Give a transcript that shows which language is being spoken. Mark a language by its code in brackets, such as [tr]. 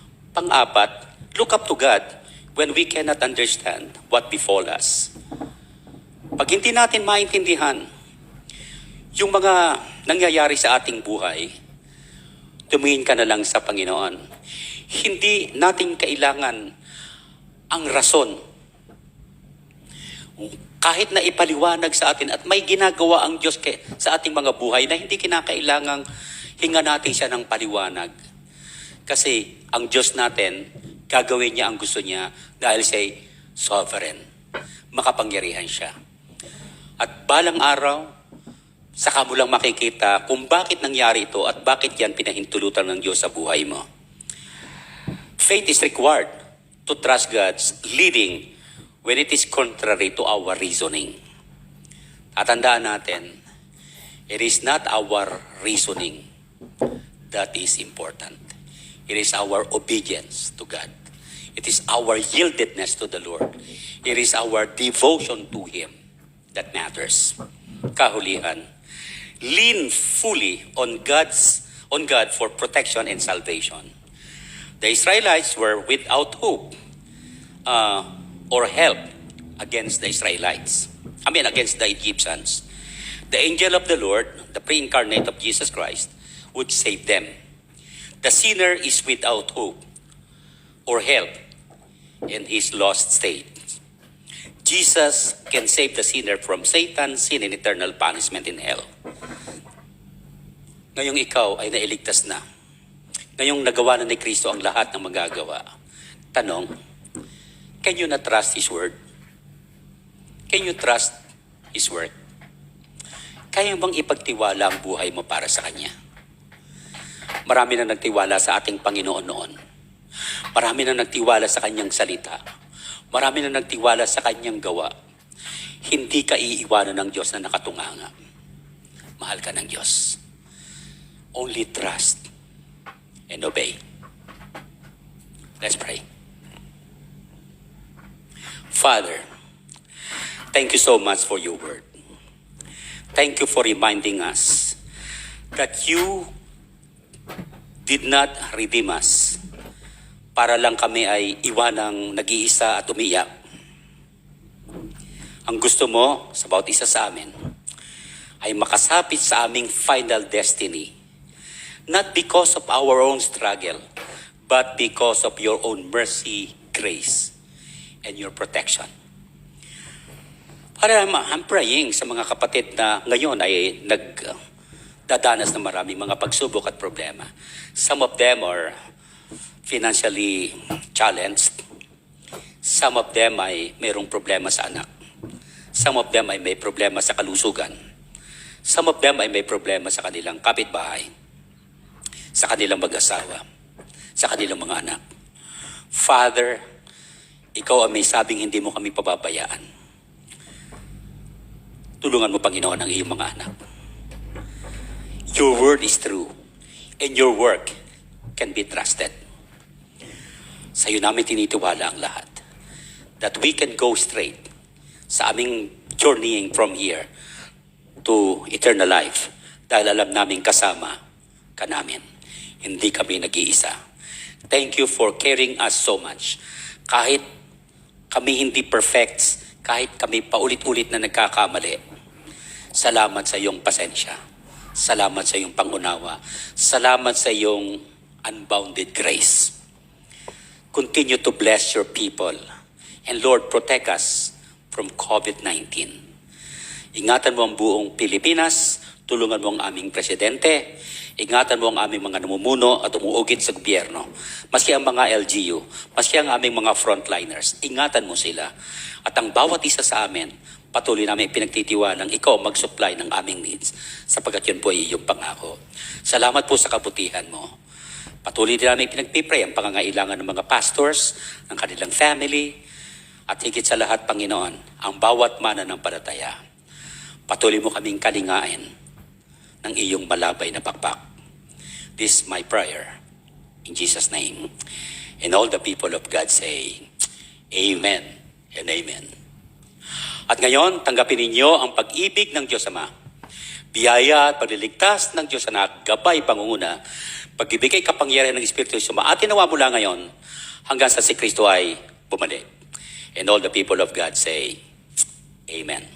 [tl] Pang-apat, [en] look up to God when we cannot understand what befall us. [tl] Pag hindi natin maintindihan yung mga nangyayari sa ating buhay, tumingin ka na lang sa Panginoon. Hindi natin kailangan ang rason. Kahit na ipaliwanag sa atin at may ginagawa ang Diyos sa ating mga buhay na hindi kinakailangang hinga natin siya ng paliwanag. Kasi ang Diyos natin, gagawin niya ang gusto niya dahil siya'y sovereign. Makapangyarihan siya. At balang araw, saka mo lang makikita kung bakit nangyari ito at bakit yan pinahintulutan ng Diyos sa buhay mo. [en] Faith is required to trust God's leading when it is contrary to our reasoning. [tl] Tatandaan natin, [en] it is not our reasoning that is important. It is our obedience to God. It is our yieldedness to the Lord. It is our devotion to Him that matters. [tl] Kahulihan, [en] lean fully on God for protection and salvation. The Israelites were without hope or help against the against the Egyptians. The angel of the Lord, the pre-incarnate of Jesus Christ, would save them. The sinner is without hope or help in his lost state. Jesus can save the sinner from Satan, sin, and eternal punishment in hell. [tl] Ngayong ikaw ay nailigtas na. Ngayong nagawa na ni Kristo ang lahat ng magagawa. Tanong, [en] can you not trust His word? Can you trust His word? [tl] Kaya bang ipagtiwala ang buhay mo para sa Kanya? Marami na nagtiwala sa ating Panginoon noon. Marami na nagtiwala sa Kanyang salita. Marami na nagtiwala sa Kanyang gawa. Hindi ka iiwanan ng Diyos na nakatunganga. Mahal ka ng Diyos. [en] Only trust and obey. Let's pray. Father, thank you so much for your word. Thank you for reminding us that you did not redeem us [tl] para lang kami ay iwanang nag-iisa at umiyak. Ang gusto mo sa bawat isa sa amin ay makasapit sa aming final destiny. [en] Not because of our own struggle, but because of your own mercy, grace, and your protection. [tl] Para [en] I'm praying [tl] sa mga kapatid na ngayon ay nagdadanas ng maraming mga pagsubok at problema. [en] Some of them are financially challenged. Some of them [tl] ay mayroong problema sa anak. Some of them ay may problema sa kalusugan. [en] Some of them [tl] ay may problema sa kanilang kapitbahay, sa kanilang mag-asawa, sa kanilang mga anak. Father, ikaw ang may sabing hindi mo kami pababayaan. Tulungan mo, Panginoon, ang iyong mga anak. [en] Your word is true and your work can be trusted. [tl] Sa iyo namin tinitiwala ang lahat. [en] That we can go straight [tl] sa aming [en] journeying from here to eternal life [tl] dahil alam namin kasama ka namin. Hindi kami nag-iisa. [en] Thank you for caring us so much. [tl] Kahit kami hindi perfect, kahit kami paulit-ulit na nagkakamali, salamat sa iyong pasensya. Salamat sa iyong pangunawa. Salamat sa iyong [en] unbounded grace. Continue to bless your people. And Lord, protect us from COVID-19. [tl] Ingatan mo ang buong Pilipinas, tulungan mo ang aming presidente, ingatan mo ang aming mga namumuno at umuugit sa gobyerno. Maski ang mga LGU, maski ang aming mga frontliners, ingatan mo sila. At ang bawat isa sa amin, patuloy namin pinagtitiwalang ikaw mag-supply ng aming needs sapagkat yun po ay iyong pangako. Salamat po sa kabutihan mo. Patuloy din namin pinagpipray ang pangangailangan ng mga pastors, ng kanilang family, at higit sa lahat, Panginoon, ang bawat mananampalataya. Patuloy mo kaming kalingain ng iyong malabay na pakpak. [en] This is my prayer. In Jesus' name. And all the people of God say, Amen and Amen. [tl] At ngayon, tanggapin ninyo ang pag-ibig ng Diyos Ama, biyaya at pagliligtas ng Diyos Anak, gabay, pangunguna, pagbibigay kapangyarihan ng Espiritu Santo at tinawa mula ngayon hanggang sa si Kristo ay bumalik. [en] And all the people of God say, Amen.